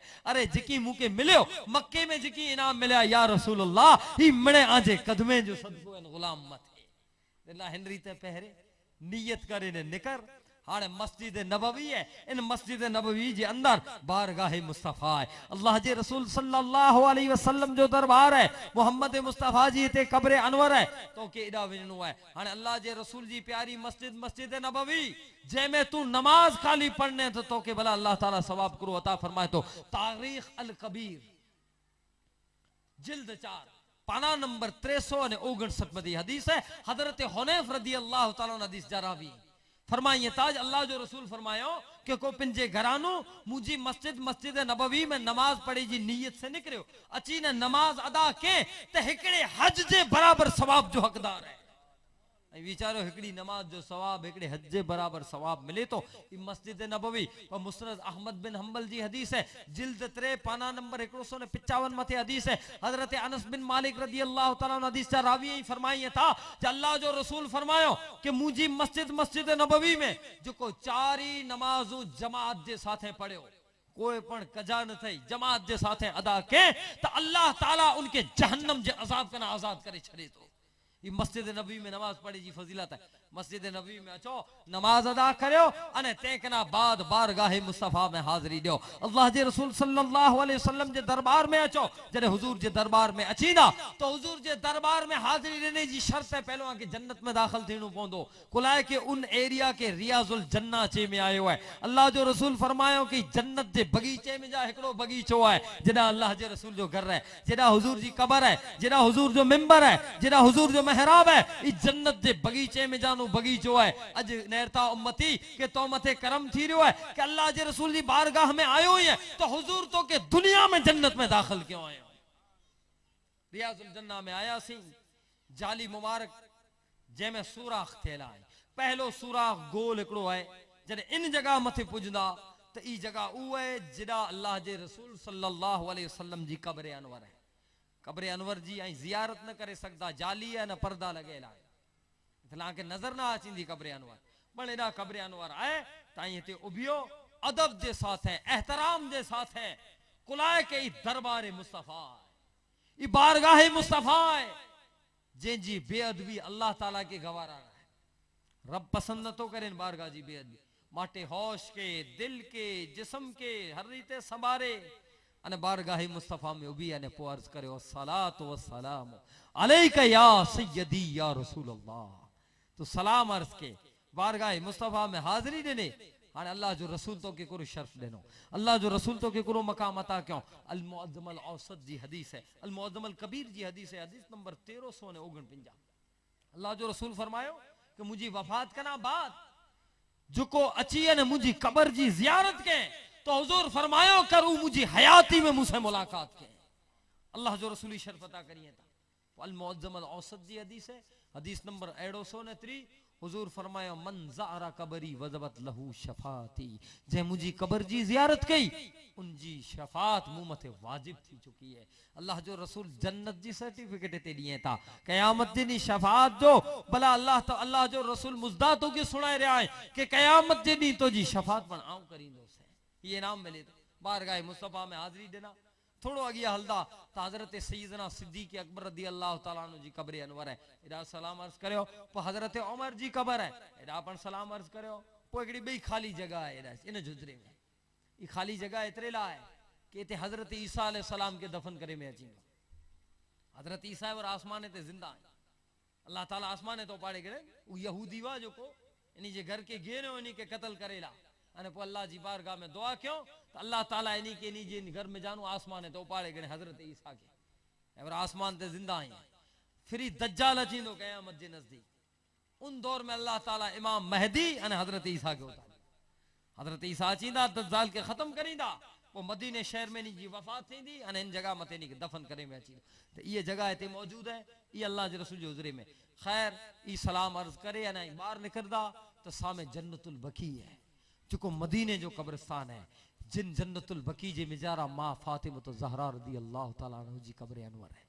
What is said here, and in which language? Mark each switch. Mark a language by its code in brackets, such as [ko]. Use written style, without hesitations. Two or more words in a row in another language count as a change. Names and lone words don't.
[kfr] अरे जकी मुके मिलियो मक्के में जकी इनाम मिला [ar] يا رسول الله [kfr] इमने आज कदमे जो सदको है गुलाम मथे अल्लाह हेनरी ते पहरे नियत करे ने निकर हाने मस्जिद नबवी है इन मस्जिद नबवी जे अंदर बारगाह मुस्तफा है अल्लाह जे रसूल [ar] صلى الله عليه وسلم [kfr] जो दरबार है मोहम्मद मुस्तफा जी ते कब्र अनवर है तो के इडा विनो है हाने अल्लाह जे रसूल जी प्यारी मस्जिद मस्जिद नबवी जे में तू नमाज खाली पढ़ने तो के भला अल्लाह ताला सवाब करो अता फरमाए तो तारीख अल कबीर जिल्द 4 पाना नंबर 359 में हदीस है। हजरत हुनैफ [ar] رضي الله تعالى [kfr] हदीस जा रावी फरमाइए ताज अल्लाह जो रसूल फरमायो कि को पिंजे घरानो मुझी मस्जिद नबवी में नमाज पढ़ी जी नीयत से निकरियो अची ने नमाज अदा के ते हिकड़े हज जे बराबर सवाब जो हकदार है। विचारो हिकड़ी नमाज जो सवाब हिकड़े हज जे बराबर सवाब मिले तो मस्जिद नबवी और मुस्नद अहमद बिन हंबल जी हदीस है जिल्द 3 पाना नंबर 155 मथे हदीस है। हजरत अनस बिन मालिक [ar] رضي الله تعالى [kfr] हदीस जा रावी ही फरमाइए था अल्लाह जो रसूल फरमायो कि मुझी मस्जिद नबवी में जो को 4 ही नमाजों जमात जे साथे पढ़ियो कोई पण कजा न थई जमात जे साथे अदा के तो अल्लाह ताला उनके जहन्नम जे अजाब कना आजाद करे छड़े तो। ये मस्जिद नबी में नमाज पढ़ी जी फजीलत है। मस्जिद नबी में अचो नमाज अदा करियो अने तेकना बाद बारगाह मुस्तफा में हाजिरी दियो। अल्लाह जे रसूल [ar] صلى الله عليه وسلم [kfr] जे दरबार में अचो जरे हुजूर जे दरबार में अचीना तो हुजूर जे दरबार में हाजिरी देने जी शर्त है पहलो के जन्नत में दाखिल थीणो पोंदो कुलाए के उन एरिया के रियाजुल जन्ना चे में आयो है। अल्लाह जो रसूल फरमायो कि जन्नत जे बगीचे में जा एकड़ो बगीचो है जेड़ा अल्लाह जे रसूल जो घर है जेड़ा हुजूर जी कब्र है जेड़ा हुजूर जो मिंबर है जेड़ा हुजूर जो मेहराब है इस जन्नत जे बगीचे में जानो बगीचो है। अज नेरता उम्मती के तो मथे करम थी रहो है कि अल्लाह जे रसूल जी बारगाह में आयो ही है तो हुजूर तो के दुनिया में जन्नत में दाखिल क्यों आयो। रियाजुल जन्ना में आया सी जाली मुबारक जे में सुराख थेला है पहलो सुराख गोल एकड़ो है जने इन जगह मथे पुजदा तो ई जगह उ है जिदा अल्लाह जे रसूल [ar] صلى الله عليه وسلم [kfr] जी कब्र अनवर है। कब्र अनवर जी आई जियारत न करे सकदा जाली है न पर्दा लगेला है के नजर ना आची कब्र अनवर पण एडा कब्र अनवर आए ताई ते उबियो अदब जे साथ है एहतराम जे साथ है कुलाए के दरबार मुस्तफा ई बारगाह मुस्तफा है जे जी बेअदबी अल्लाह ताला के गवारा है। रब पसंद न तो करे बारगाह जी बेअदबी माटे होश के दिल के जिस्म के हर रीते संभारे अने बारगाह मुस्तफा में उबी अने पो अर्ज करे [ar] الصلاة والسلام عليك يا سيدي يا رسول الله [kfr] तो सलाम अर्ज के बारगाह मुस्तफा में हाजिरी देने हाने अल्लाह जो रसूल तो के कुरो शर्फ देनो अल्लाह जो रसूल तो के कुरो मकाम अता क्यों। अल मुअज्जम अल औसत जी हदीस है अल मुअज्जम अल कबीर जी हदीस है हदीस नंबर 1349। अल्लाह जो रसूल फरमायो कि मुझी वफात कना बाद जो को अची ने मुझी कब्र जी जियारत के तो हुजूर फरमायो करू मुझी हयाती में मुझसे मुलाकात के अल्लाह जो रसूली शर्फ अता करिए था। अल मुअज्जम अल औसत जी हदीस है हदीस नंबर 163 हुजूर फरमायो [ar] من زار قبري وجبت له شفاعتي [kfr] जे मुझी कब्र जी जियारत कई उनजी शफात मुंह मथे वाजिब थी चुकी है। अल्लाह जो रसूल जन्नत जी सर्टिफिकेट ते दिए था कयामत दी शफात जो भला अल्लाह जो रसूल मुजदा तो के सुनाए रहा है कि कयामत दी तो जी शफात पण आऊं करींदो से ये नाम मिले तो बारगाह मुस्तफा में हाजिरी देना। थोड़ो अगिया हलदा तो हजरत सैयदना सिद्दीक अकबर [ar] رضي الله تعالى عنه [kfr] जी कब्र अनवर है एडा सलाम अर्ज करियो पो हजरत उमर जी कब्र है एडा पण सलाम अर्ज करियो पो एकड़ी बई खाली जगह है एडा इन जुजरे में ई खाली जगह एतरे ला है कि ते हजरत ईसा [ar] عليه السلام [kfr] के दफन करे में अची हजरत ईसा और आसमान ते जिंदा है अल्लाह ताला आसमान तो पाड़े करे उ यहूदी वा जो को इनी जे घर के गेनो इनी के कत्ल करेला अने पो अल्लाह जी बारगाह में दुआ क्यों तो अल्लाह ताला इनी के नी जे घर में जानो आसमान है तो पाड़े गने हजरत ईसा के और आसमान ते जिंदा है। फिर दज्जाल अचींदो क़यामत जे नजदीक उन दौर में अल्लाह ताला इमाम मेहदी अने हजरत ईसा के उतारे हजरत ईसा अचींदा दज्जाल के खत्म करींदा वो मदीने शहर में नी जी वफात थींदी अने इन जगह मते नी के दफन करे में अची तो ये जगह ते मौजूद है ये अल्लाह के रसूल जो हुजूरे में खैर ई सलाम अर्ज करे अने बाहर निकलदा तो सामे जन्नतुल बकी है जो मदीने जो कब्रिस्तान है जिन जन्नतुल बकी जे मिजारा मां फातिमा तो ज़हरा [ar] رضي الله تعالى عنها [kfr] जी कब्र अनवर है।